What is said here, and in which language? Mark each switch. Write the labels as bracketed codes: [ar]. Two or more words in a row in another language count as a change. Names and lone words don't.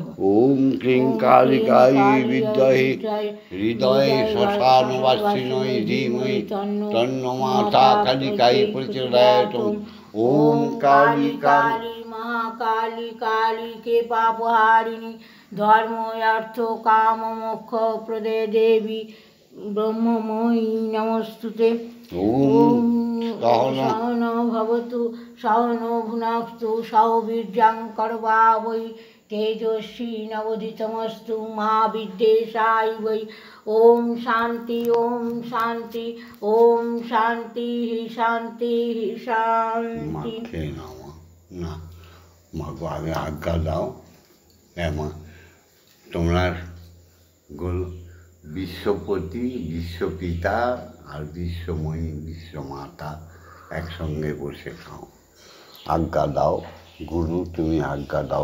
[sa] ওম ক্লিং কালিকাयै বিদ্মহে হৃদয়ে শ্মশানবাসিনী ধীমহি তন্নো মাতা কালিকাयै প্রচোদয়াৎ। ওম কালী কালী মহাকালী কালী কে পাপহারিণী ধর্ম অর্থ কাম মোক্ষ প্রদে দেবী ব্রহ্মময়ী নমস্তুতে। ওম সহনো ভবতু সহনো ভুনস্তু সহবীর্যং করবাবৈ তেজস্বী নবোদিতমস্তু মা বিদ্বেষায় বৈ। ওম শান্তি, ওম শান্তি, ওম শান্তি শান্তি শান্তি। [bn] না মাগো, আমি আজ্ঞা দাও। মা, তোমরা বিশ্বপতি, বিশ্বপিতা আর বিশ্বময়ী, বিশ্বমাতা একসঙ্গে বসে খাও। আজ্ঞা দাও গুরু, তুমি আজ্ঞা দাও।